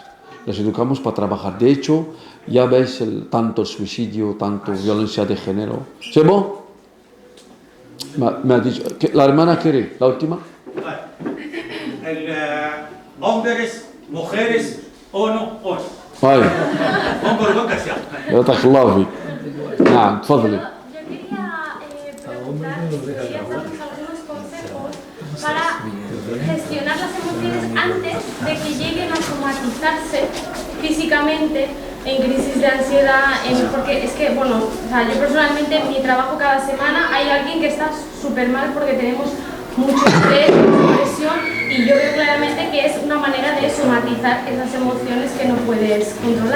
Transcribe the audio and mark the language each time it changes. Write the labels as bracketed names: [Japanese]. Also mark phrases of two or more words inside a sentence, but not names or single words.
[Spanish] Los educamos para trabajar. De hecho, ya veis tanto el suicidio, tanto violencia de género. ¿Sí, bon? Me ha dicho. ¿La hermana quiere? ¿La última? Hombres, mujeres, uno. Vale. Hombre, lo que sea. [Arabic] يعطيك الله فيك. نعم تفضلي. [Spanish] Yo quería preguntar si podrías darnos algunos consejos para gestionar las emociones antes de que lleguen a somatizarse físicamente en crisis de ansiedad, porque es que, bueno, o sea, yo personalmente en mi trabajo cada semana hay alguien que está súper mal porque tenemos mucho estrés, mucha presión, y yo veo claramente que es una manera de somatizar esas emociones que no puedes controlar.